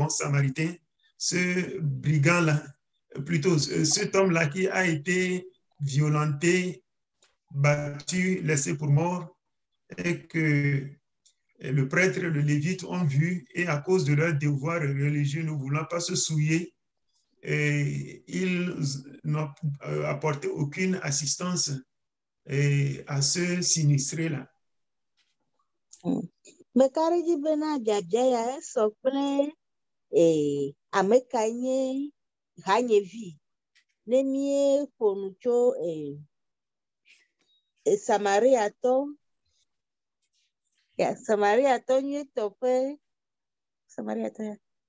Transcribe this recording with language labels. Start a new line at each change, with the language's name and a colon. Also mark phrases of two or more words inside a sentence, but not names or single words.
French: bon samaritain, ce brigand-là, plutôt cet homme-là qui a été violenté, battu, laissé pour mort, et que le prêtre et le lévite ont vu, et à cause de leur devoir religieux, ne voulant pas se souiller, et ils n'ont apporté aucune assistance à ce sinistré-là.
Ewe: Mekari dzi bena biabia ya esɔ kple ame ka nye hanyevi ne mie ƒo nu tso Samariatɔ nyuietɔ ƒe Samariatɔ ya.